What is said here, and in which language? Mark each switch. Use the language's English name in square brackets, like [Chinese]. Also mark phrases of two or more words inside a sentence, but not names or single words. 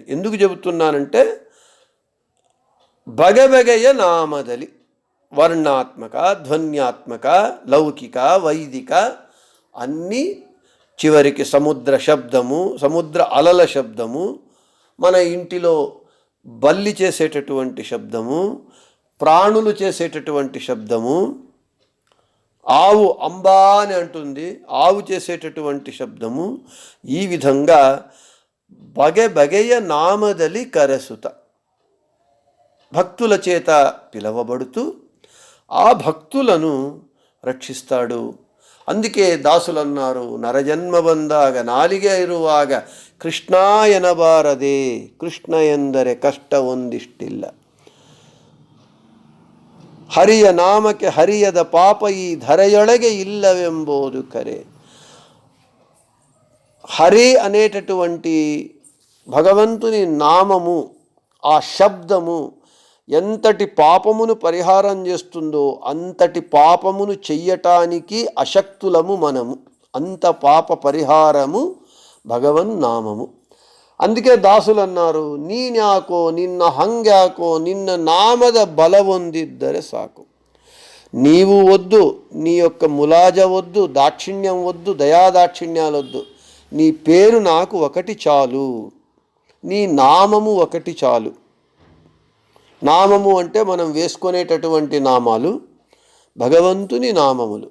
[Telugu] ఎందుకు చెబుతున్నానంటే, [Kannada] ಬಗೆಬಗೆಯ ನಾಮದಲಿ [Telugu] వర్ణాత్మక, ధ్వన్యాత్మక, లౌకిక, వైదిక అన్నీ చివరికి సముద్ర శబ్దము, సముద్ర అలల శబ్దము, మన ఇంటిలో బల్లి చేసేటటువంటి శబ్దము, ప్రాణులు చేసేటటువంటి శబ్దము, ఆవు అంబా అని అంటుంది, ఆవు చేసేటటువంటి శబ్దము. ఈ విధంగా [Kannada] ಬಗೆಬಗೆಯ ನಾಮದಲಿ ಕರೆಸುತ [Telugu] భక్తుల చేత పిలవబడుతూ ఆ భక్తులను రక్షిస్తాడు. అందుకే దాసులన్నారు, [Kannada] ನರಜನ್ಮ ಬಂದಾಗ ನಾಲಿಗೆ ಇರುವಾಗ ಕೃಷ್ಣ ಎನಬಾರದೆ, ಕೃಷ್ಣ ಎಂದರೆ ಕಷ್ಟ ಒಂದಿಷ್ಟಿಲ್ಲ. ಹರಿಯ ನಾಮಕ್ಕೆ ಹರಿಯದ ಪಾಪ ಈ ಧರೆಯೊಳಗೆ ಇಲ್ಲವೆಂಬುದು ಖರೆ. [Telugu] హరి అనేటటువంటి భగవంతుని నామము, ఆ శబ్దము ఎంతటి పాపమును పరిహారం చేస్తుందో అంతటి పాపమును చెయ్యటానికి అశక్తులము మనము. అంత పాప పరిహారము భగవన్నామము. అందుకే దాసులు అన్నారు, [Kannada] ನೀನ್ಯಾಕೋ ನಿನ್ನ ಹಂಗ್ಯಾಕೋ ನಿನ್ನ ನಾಮದ ಬಲವೊಂದಿದ್ದರೆ ಸಾಕು. [Telugu] నీవు వద్దు, నీ యొక్క ములాజ వద్దు, దాక్షిణ్యం వద్దు, దయాదాక్షిణ్యాలు వద్దు. నీ పేరు నాకు ఒకటి చాలు, నీ నామము ఒకటి చాలు. నామము అంటే మనం వేసుకునేటటువంటి నామాలు భగవంతుని నామములు.